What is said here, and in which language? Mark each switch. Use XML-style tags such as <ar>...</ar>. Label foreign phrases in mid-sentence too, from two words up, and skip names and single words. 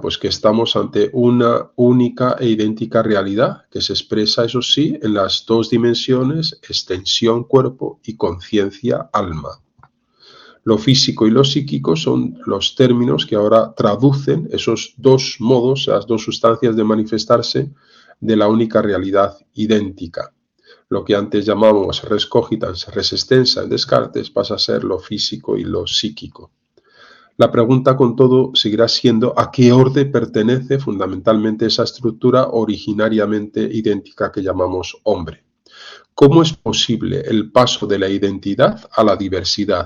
<es>Pues que estamos ante una única e idéntica realidad, que se expresa, eso sí, en las dos dimensiones, extensión cuerpo y conciencia alma. Lo físico y lo psíquico son los términos que ahora traducen esos dos modos, las dos sustancias de manifestarse de la única realidad idéntica. Lo que antes llamábamos</es> <la>res cogitans, res extensa</la> <es>en Descartes pasa a ser lo físico y lo psíquico. La pregunta, con todo, seguirá siendo a qué orden pertenece fundamentalmente esa estructura originariamente idéntica que llamamos hombre. ¿Cómo es posible el paso de la identidad a la diversidad?</es>